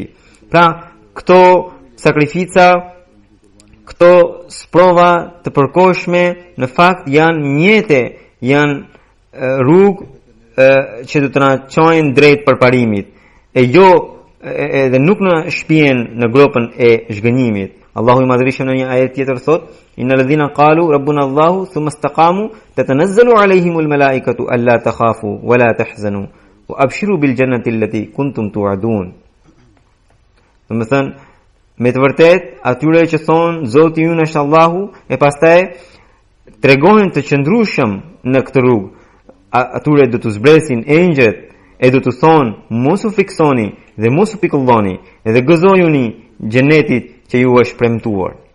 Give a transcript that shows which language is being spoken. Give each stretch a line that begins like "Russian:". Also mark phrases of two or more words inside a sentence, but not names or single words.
Albanian: Pra, këto sakrifica, këto sprova të përkohshme në fakt janë mjete, janë rrugë që do të na çojnë drejt përparimit, edhe nuk në shpihen në gropën e zhgënjimit. Allahu i madhërisht në një ajet tjetër thot:
Arabic: إن الذين قالوا ربنا الله ثم استقاموا تتنزل عليهم الملائكة ألا تخافوا ولا تحزنوا وأبشروا بالجنة التي كنتم توعدون.
Albanian: Domethënë, me të vërtet, atyre që thonë Zoti ynë është Allahu, e pastaj tregohen të qëndrueshëm në këtë rrugë, atyre do të zbresin engjëjt e do të thonë mos u fiksoni dhe mos u pikulloni dhe gëzojuni xhenetit që ju është premtuar.